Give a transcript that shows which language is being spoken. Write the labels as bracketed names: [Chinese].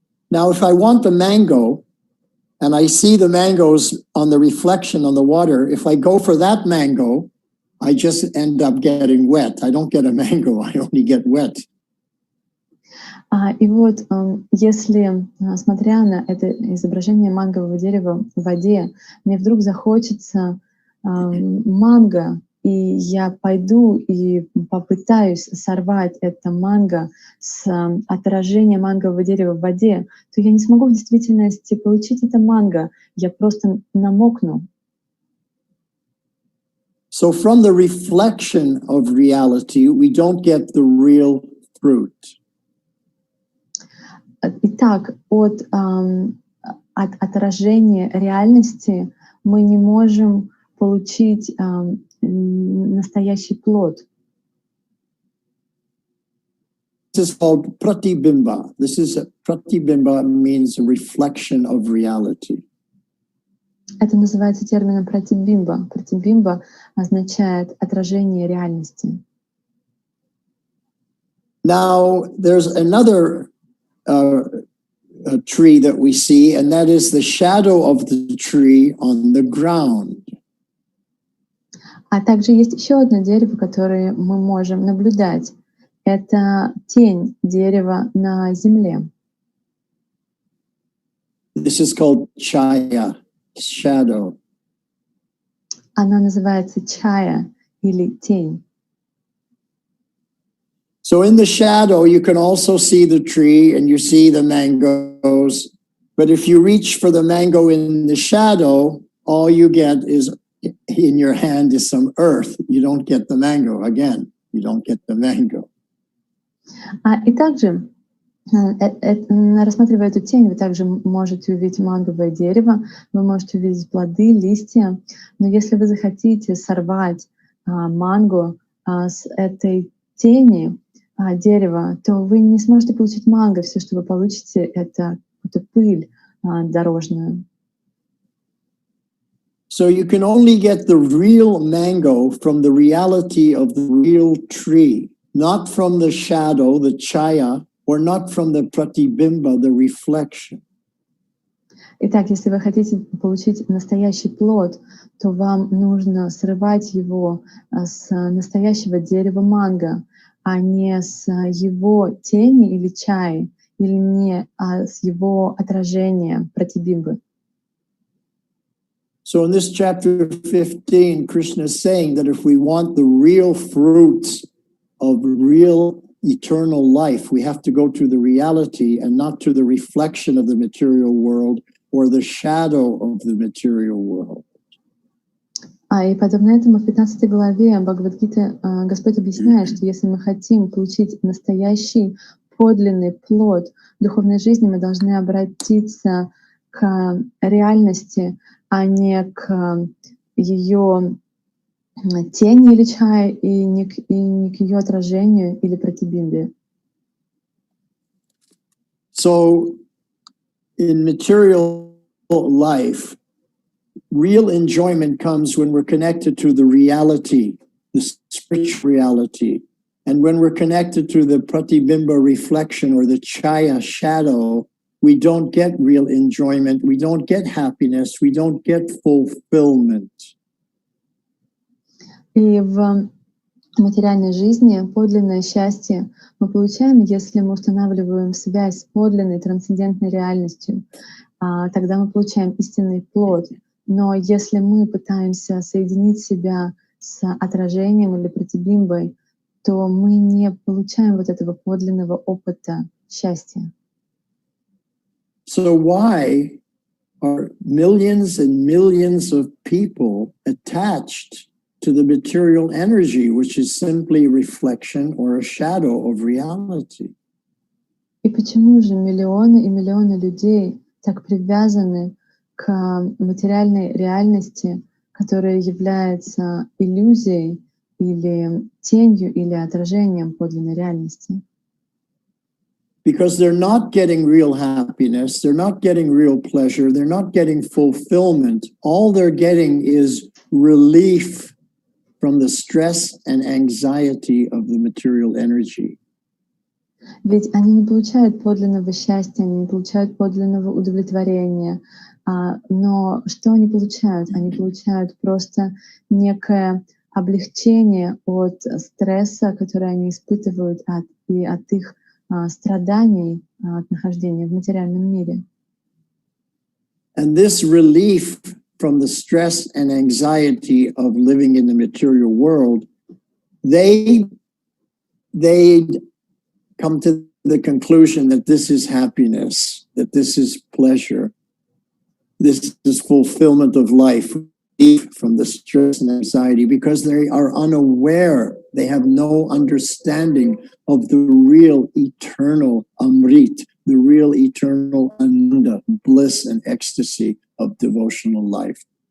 [English] Now, if I want the mango, and I see the mangoes on the reflection on the water, if I go for that mango, I just end up getting wet. I don't get a mango, I only get wet. [Russian] И вот, если, смотря на это изображение мангового дерева в воде, мне вдруг захочется манго, и я пойду и попытаюсь сорвать это манго с отражения мангового дерева в воде, то я не смогу в действительности получить это манго. Я просто намокну. [English] So from the reflection of reality, we don't get the real fruit. [Russian] Итак, от отражения реальности мы не можем получить настоящий плод. [English] This is called pratibimba. Pratibimba means a reflection of reality. [Russian] Это называется термином пратибимба. Пратибимба означает отражение реальности. [English] Now, there's another a tree that we see, and that is the shadow of the tree on the ground. [Russian] А также есть еще одно дерево, которое мы можем наблюдать. Это тень дерева на земле. [English] This is called chaya, shadow. [Russian] Она называется чая или тень. [English] So in the shadow, you can also see the tree and you see the mangoes. But if you reach for the mango in the shadow, all you get is in your hand is some earth. You don't get the mango. Again, you don't get the mango. [Russian] И также, рассматривая эту тень, вы также можете увидеть манговое дерево, вы можете увидеть плоды, листья. Но если вы захотите сорвать манго с этой тени дерева, то вы не сможете получить манго. Все, что вы получите, это пыль дорожную. [English] So you can only get the real mango from the reality of the real tree, not from the shadow, the chaya, or not from the pratibimba, the reflection. [Russian] Итак, если вы хотите получить настоящий плод, то вам нужно срывать его с настоящего дерева манго, а не с его тени или чаи, или не с его отражения пратибимбы. [English] So in this chapter 15, Krishna is saying that if we want the real fruits of real eternal life, we have to go to the reality and not to the reflection of the material world or the shadow of the material world. [Russian] И подобно этому в 15 главе Бхагавад-гиты Господь объясняет, что если мы хотим получить настоящий подлинный плод духовной жизни, мы должны обратиться к реальности, а не к ее тени или чае, и не к ее отражению или пратибимбе. [English] So in material life, real enjoyment comes when we're connected to the reality, the spiritual reality. And when we're connected to the pratibimba reflection or the chaya shadow, we don't get real enjoyment, we don't get happiness, we don't get fulfillment. [Russian] И в материальной жизни подлинное счастье мы получаем, если мы устанавливаем связь с подлинной трансцендентной реальностью. Тогда мы получаем истинный плод. Но если мы пытаемся соединить себя с отражением или пратибимбой, то мы не получаем вот этого подлинного опыта счастья. [English] So why are millions and millions of people attached to the material energy, which is simply reflection or a shadow of reality? [Russian] И почему же миллионы и миллионы людей так привязаны к материальной реальности, которая является иллюзией или тенью или отражением подлинной реальности? [English] Because they're not getting real happiness, they're not getting real pleasure, they're not getting fulfillment. All they're getting is relief from the stress and anxiety of the material energy. [Russian] Ведь они не получают подлинного счастья, они не получают подлинного удовлетворения. Но что они получают? Они получают просто некое облегчение от стресса, который они испытывают и от их страданий от нахождения в материальном мире. [English] And this relief from the stress and anxiety of living in the material world, they come to the conclusion that this is happiness, that this is pleasure, this is fulfillment of life from the stress and anxiety, because they are unaware, they have no understanding of the real eternal Amrit, the real eternal Ananda, bliss and ecstasy of devotional life.